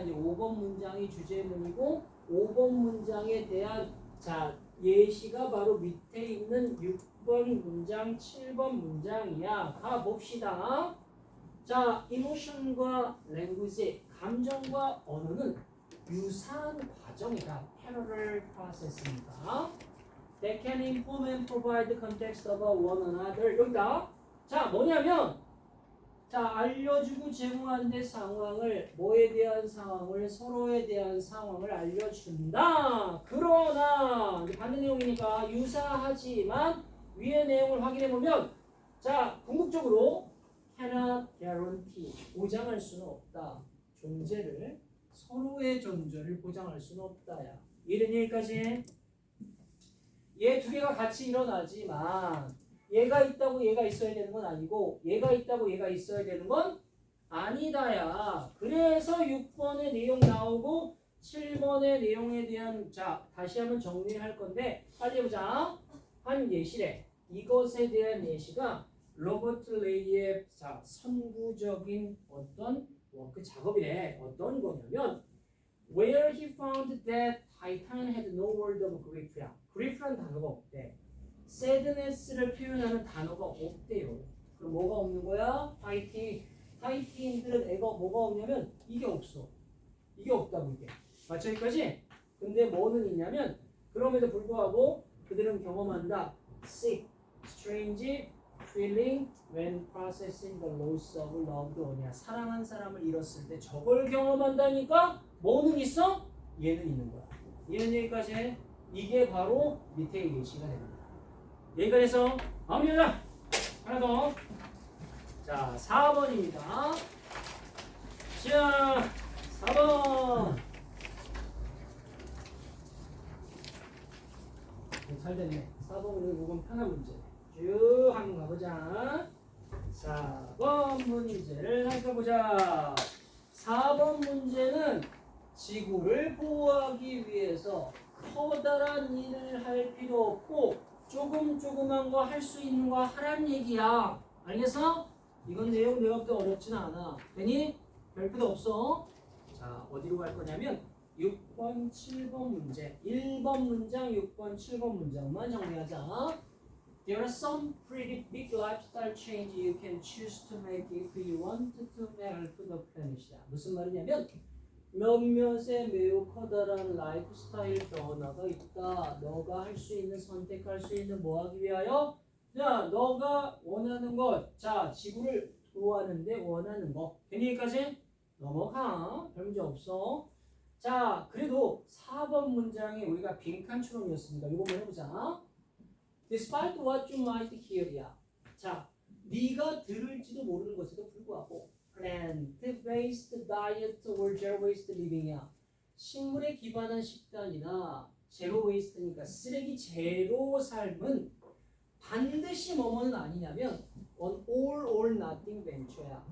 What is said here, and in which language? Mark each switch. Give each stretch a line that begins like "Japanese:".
Korean: 이제 5번 문장이 주제문이고 5번 문장에 대한 자 예시가 바로 밑에 있는 6번 문장, 7번 문장이야. 가봅시다. 자, emotion과 language, 감정과 언어는 유사한 과정이다.
English: parallel process입니다. They can inform and provide the context of one another.
Korean: 여기다. 자, 뭐냐면 자, 알려주고 제공하는 상황을 뭐에 대한 상황을 서로에 대한 상황을 알려준다. 그러나 이제 반대 내용이니까 유사하지만 위의 내용을 확인해 보면 자, 궁극적으로
English: cannot guarantee
Korean: 보장할 수는 없다. 존재를 서로의 존재를 보장할 수는 없다야. 이런 얘기까지. 얘 두 개가 같이 일어나지만 얘가 있다고 얘가 있어야 되는 건 아니고 얘가 있다고 얘가 있어야 되는 건 아니다야. 그래서 6번의 내용 나오고 7번의 내용에 대한 자 다시 한번 정리를 할 건데 빨리 해보자. 한 예시래. 이것에 대한 예시가 로버트 레이의 자 선구적인 어떤 워크 작업이래.
English: 어떤 거냐면 Where he found that Titan had no word of grief야.
Korean: grief란 단어가 없대. sadness를 표현하는 단어가 없대요. 그럼 뭐가 없는 거야? 타이티인들은 애가 뭐가 없냐면 이게 없어. 이게 없다고 이게. 맞죠? 여기까지? 근데 뭐는 있냐면 그럼에도 불구하고 그들은 경험한다.
English: sick, strange feeling when processing the loss of loved one.
Korean: 사랑한 사람을 잃었을 때 저걸 경험한다니까 뭐는 있어? 얘는 있는 거야. 얘는 여기까지. 이게 바로 밑에 예시가 됩니다. 여기까지 해서 마무리하자. 하나 더. 자, 4번입니다. 자, 4번. 잘 됐네. 4번은 이건 편한 문제. 쭉 한번 가보자. 4번 문제를 살펴보자. 4번 문제는 지구를 보호하기 위해서 커다란 일을 할 필요 없고 조금한 거 할 수 있는 거 하란 얘기야. 알겠어? 이건 내용 내가 볼 때 어렵지는 않아. 괜히 별표도 없어. 자, 어디로 갈 거냐면 6번, 7번 문제. 1번 문장, 6번, 7번 문장만 정리하자.
English: There are some pretty big lifestyle change you can choose to make if you want to help the planet.
Korean: 무슨 말이냐면 몇몇의 매우 커다란 라이프스타일 변화가 있다. 너가 할 수 있는 선택할 수 있는 뭐 하기 위하여? 자, 너가 원하는 것. 자, 지구를 도와하는데 원하는 거. 여기까지 넘어가. 별 문제 없어. 자, 그래도 4번 문장이 우리가 빈칸처럼이었습니다. 이거 한번 해보자.
English: Despite what you might hear야.
Korean: 자, 네가 들을지도 모르는 것에도 불구하고
English: plant-based diet or zero-waste living
Korean: 이야. 식물에 기반한 식단이나 제로 웨이스트니까 쓰레기 제로 삶은 반드시 뭐뭐는 아니냐면
English: on all or nothing venture
Korean: 야.